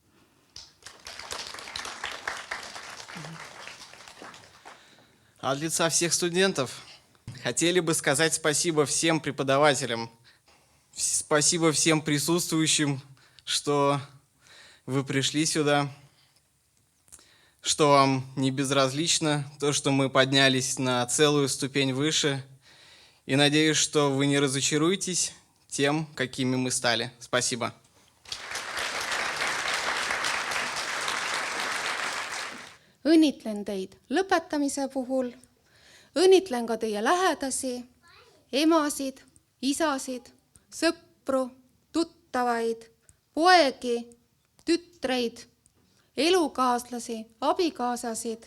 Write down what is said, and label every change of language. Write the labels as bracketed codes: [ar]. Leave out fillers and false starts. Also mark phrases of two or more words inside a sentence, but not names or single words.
[ru] От лица всех студентов хотели бы сказать спасибо всем преподавателям, спасибо всем присутствующим, что вы пришли сюда, что вам не безразлично то, что мы поднялись на целую ступень выше. И надеюсь, что вы не разочаруетесь тем, какими мы стали. Спасибо. [et] Õnnitlen teid lõpetamise puhul, õnnitlen ka teie lähedasi, emasid, isasid, sõpru, tuttavaid, poegi, tütreid, elukaaslasi, abikaasasid.